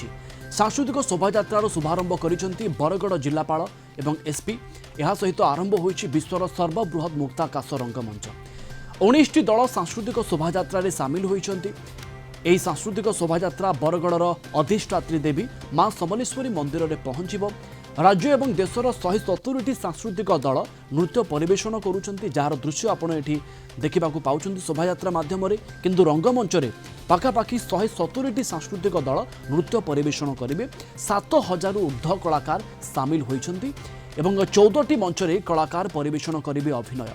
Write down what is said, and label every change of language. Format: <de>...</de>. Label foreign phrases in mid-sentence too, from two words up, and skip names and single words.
<or>ସାଂସ୍କୃତିକ ଶୋଭାଯାତ୍ରାର ଶୁଭାରମ୍ଭ କରିଛନ୍ତି ବରଗଡ଼ ଜିଲ୍ଲାପାଳ ଏବଂ ଏସ୍ପି। ଏହା ସହିତ ଆରମ୍ଭ ହୋଇଛି ବିଶ୍ୱର ସର୍ବବୃହତ୍ ମୁକ୍ତାକାଶ ରଙ୍ଗମଞ୍ଚ। 19ଟି ଦଳ ସାଂସ୍କୃତିକ ଶୋଭାଯାତ୍ରାରେ ସାମିଲ ହୋଇଛନ୍ତି। ଏହି ସାଂସ୍କୃତିକ ଶୋଭାଯାତ୍ରା ବରଗଡ଼ର ଅଧିଷ୍ଠାତ୍ରୀ ଦେବୀ ମା ସମଲେଶ୍ୱରୀ ମନ୍ଦିରରେ ପହଞ୍ଚିବ। ରାଜ୍ୟ ଏବଂ ଦେଶର 170ଟି ସାଂସ୍କୃତିକ ଦଳ ନୃତ୍ୟ ପରିବେଷଣ କରୁଛନ୍ତି, ଯାର ଦୃଶ୍ୟ ଆପଣ ଏଠି ଦେଖିବାକୁ ପାଉଛନ୍ତି ଶୋଭାଯାତ୍ରା ମାଧ୍ୟମ କିନ୍ତୁ ରଙ୍ଗମଞ୍ଚ ରେ ପାଖାପାଖି 170ଟି ସାଂସ୍କୃତିକ ଦଳ ନୃତ୍ୟ ପରିବେଷଣ କରିବେ। 7000 ଊର୍ଦ୍ଧ୍ୱ କଳାକାର ସାମିଲ ହୋଇଛନ୍ତି ଏବଂ 14ଟି ମଞ୍ଚ ରେ କଳାକାର ପରିବେଷଣ କରିବେ ଅଭିନୟ।</or>